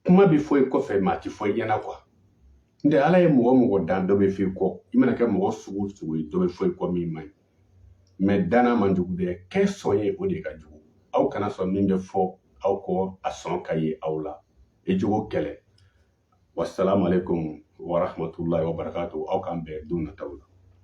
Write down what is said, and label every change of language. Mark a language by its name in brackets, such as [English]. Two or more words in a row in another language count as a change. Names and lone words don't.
[Bambara] kuma bɛ fɔ i kɔfɛ maa ti fɔ i ɲɛna quoi n tɛ ala ye mɔgɔ dan dɔ bɛ fɔ i kɔ i mana kɛ mɔgɔ sugu sugu ye dɔ bɛ fɔ i kɔ min man ɲi mais danna man jugu dɛ kɛ sɔn ye o de ka jugu aw kana sɔn min bɛ fɔ aw kɔ a sɔn ka ye aw la i jogo kɛlɛ [Arabic] والسلام عليكم ورحمة الله وبركاته [Bambara] aw k'an bɛn don nataw la